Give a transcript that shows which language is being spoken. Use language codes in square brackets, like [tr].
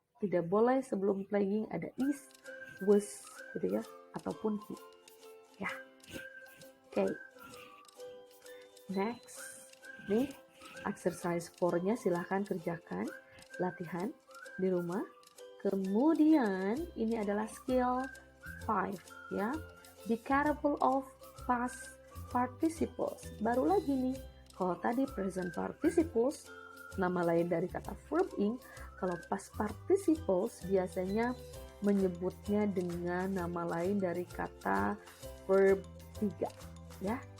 [id] Tidak boleh sebelum playing ada is, was, gitu ya, ataupun he. Ya, oke. Next, nih exercise 4-nya silahkan kerjakan, latihan di rumah. Kemudian ini adalah skill 5 ya. [en] Be careful of past participles. [id] Baru lagi nih, kalau tadi present participles, nama lain dari kata verb ing, kalau past participles biasanya menyebutnya dengan nama lain dari kata verb 3 ya.